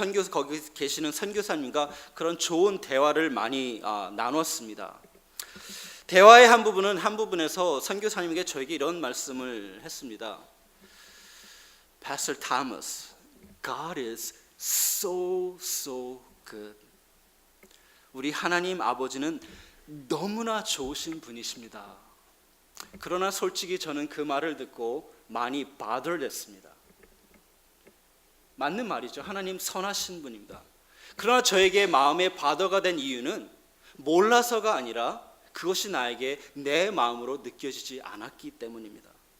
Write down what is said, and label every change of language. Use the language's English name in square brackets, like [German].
[Korean] 거기 계시는 선교사님과 그런 좋은 대화를 많이 나눴습니다. 대화의 한 부분에서 선교사님에게 저에게 이런 말씀을 했습니다. [English] Pastor Thomas, God is so good. [Korean] 우리 하나님 아버지는 너무나 좋으신 분이십니다. 그러나 솔직히 저는 그 말을 듣고 많이 bothered했습니다. 맞는 말이죠. 하나님 선하신 분입니다. 그러나 저에게 마음의 바더가 된 이유는 몰라서가 아니라 그것이 나에게 내 마음으로 느껴지지 않았기 때문입니다.